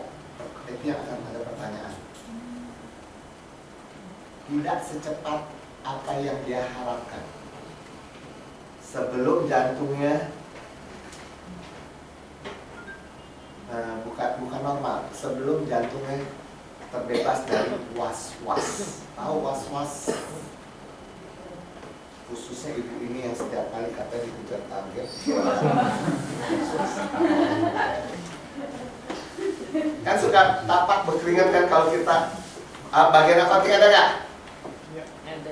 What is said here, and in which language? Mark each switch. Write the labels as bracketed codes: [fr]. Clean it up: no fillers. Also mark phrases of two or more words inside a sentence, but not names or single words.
[id] Itu yang akan ada pertanyaan. Tidak secepat apa yang dia harapkan. Sebelum jantungnya bukan normal, sebelum jantungnya terbebas dari was-was. Tahu was-was? Khususnya ibu ini yang setiap kali katanya dikejar target. Kan suka tapak berkeringat kan kalau kita bagian akotik ada nggak? Ada.